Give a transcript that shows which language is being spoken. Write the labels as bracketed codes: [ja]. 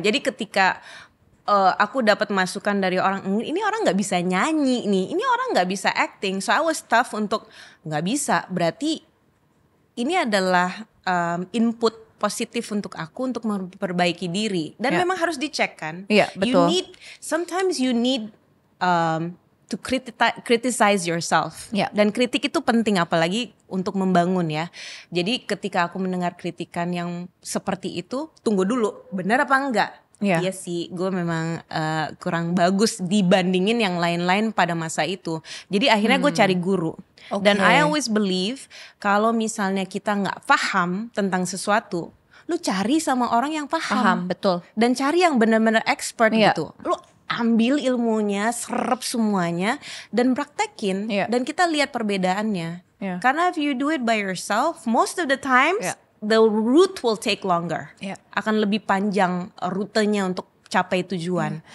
[id] Jadi ketika aku dapat masukan dari orang, ini orang nggak bisa nyanyi nih, ini orang nggak bisa acting, [en] so I was tough [id] untuk nggak bisa. Berarti ini adalah input positif untuk aku untuk memperbaiki diri dan Ya. memang harus dicek kan. Iya, betul. [en] Sometimes you need to criticize yourself. [id] Ya. Dan kritik itu penting apalagi untuk membangun ya. Jadi ketika aku mendengar kritikan yang seperti itu, tunggu dulu, benar apa enggak? Ya. Iya sih, gue memang kurang bagus dibandingin yang lain-lain pada masa itu. Jadi akhirnya gue cari guru. Oke. Dan [en] I always believe [id] kalau misalnya kita nggak paham tentang sesuatu, lu cari sama orang yang Paham, betul. dan cari yang benar-benar expert Iya. gitu. Lu ambil ilmunya, serap semuanya dan praktekin Iya. dan kita lihat perbedaannya. Iya. Karena [en] if you do it by yourself, most of the times [id] Iya. [en] the route will take longer. [id] Iya. Akan lebih panjang rutenya untuk capai tujuan.